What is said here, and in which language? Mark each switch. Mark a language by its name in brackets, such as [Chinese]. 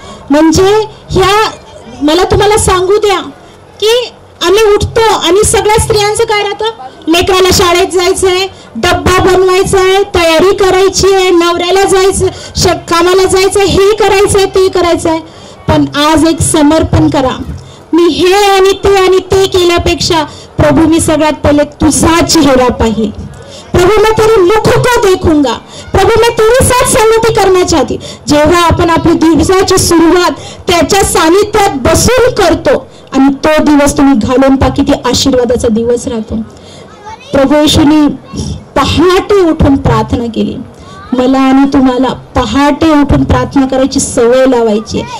[Marathi] म्हणजे मला तुम्हाला सांगू द्या की आम्ही उठतो आणि सगळ्या स्त्रियांचं काय राहतं, लेकराला शाळेत जायचंय, डब्बा बनवायचा आहे, तयारी करायची आहे, नवऱ्याला जायचं, कामाला जायचं, हे करायचंय ते करायचंय. पण आज एक समर्पण करा. मी हे आणि ते केल्यापेक्षा प्रभू मी सगळ्यात पहिले तुझा चेहरा पाहिल. [Hindi] प्रभू मैं तेरे मुख को देखूंगा. प्रभू मैं तेरे साथ संगती करना चाहती. [Marathi] जेव्हा आपण आपली दिवसाची सुरुवात त्याच्या सानिध्यात बसून करतो आणि तो दिवस तुम्ही घालून पहा किती आशीर्वादाचा दिवस राहतो. प्रभू येशूने पहाटे उठून प्रार्थना केली. मला आणि तुम्हाला पहाटे उठून प्रार्थना करायची सवय लावायची.